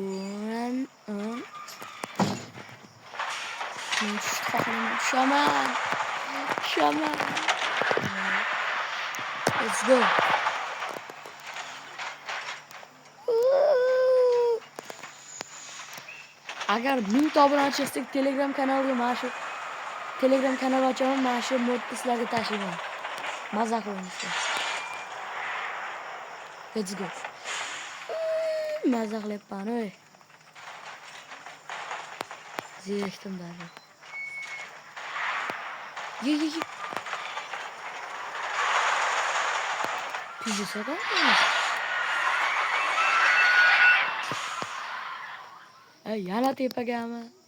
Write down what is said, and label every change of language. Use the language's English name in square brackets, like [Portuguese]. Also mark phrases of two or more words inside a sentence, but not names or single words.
[English] Şaman. Şaman. Let's go. [Uzbek] Agar 1000 obunachi bo'lsak Telegram kanaliga mana shu Telegram kanal ochaman, mana shu modni sizlarga tashlayman. Maza qilamiz. [English] Let's go. [Uzbek] Maza qilyapman, oy. Zerikdim darrov. Ye. Pizza soda. Yana tepagami?